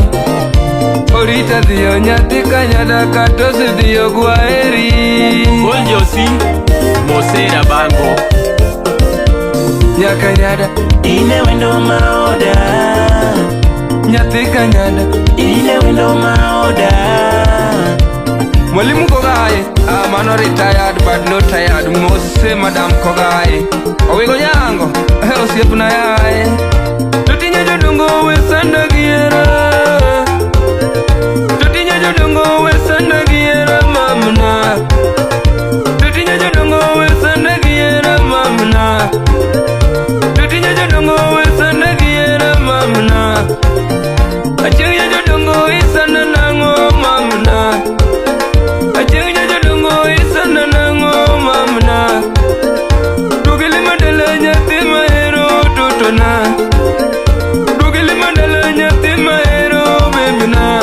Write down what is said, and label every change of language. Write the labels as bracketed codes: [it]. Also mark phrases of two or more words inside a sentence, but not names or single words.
[luo] Orita dhiyo nyathi kanyada katosi dhiyo gwaheri. Josi Mosera Bango Nyakanyada ine wendo maoda. nyathi kanyada Ine wendo maoda. Mwalimu Kogai, mano [en] retired but not tired. [luo] Mose Madam Kogai Owigo nyango, osiep na yae. Totinye jodongo we sanda giera. Totinye jodongo we sanda giera mamna. Totinye jodongo we sanda giera mamna. Totinye jodongo we sanda giera mamna. Acheng jodongo isana nango mamna. Acheng jodongo isana nango mamna. Dugili madala nyathi mahero totona. Dugili madala nyathi mahero bebna.